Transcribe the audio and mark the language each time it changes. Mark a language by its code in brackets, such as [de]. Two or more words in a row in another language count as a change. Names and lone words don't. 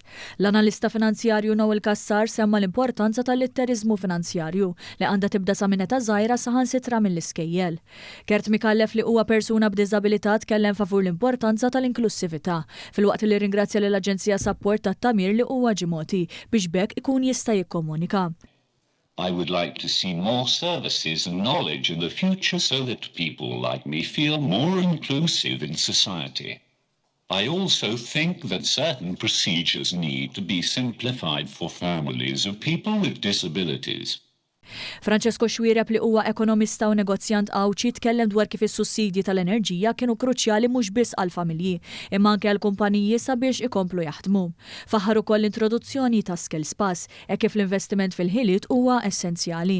[mt] L-analista finanzjarju Noel Kassar semma l-importanza tal-litteriżmu finanzjarju li għandha tibda sa minn età żgħira saħansitra mill-iskejjel. Kert Mikallef li huwa persuna b'diżabilità tkellem favur l-importanza tal-inklussività filwaqt li ringrazzja lill-Aġenzija Support tat-Tagħmir li huwa ġimgħoti biex bekk ikun jista' jikkomunika. [en] I would like to see more services and knowledge in the future so that people like me feel more inclusive in society. I also think that certain procedures need to be simplified for families of people with disabilities. [mt] Francesco Xwireb li huwa ekonomista u negozjant qawċi tkellem dwar kif is-sussidji tal-enerġija kienu kruċjali mhux biss għall-familji, imma anke għall-kumpaniji sabiex ikomplu jaħdmu. Faħħar ukoll l-introduzzjoni ta' Skills Pass e kif l-investiment fil-ħiliet huwa essenzjali.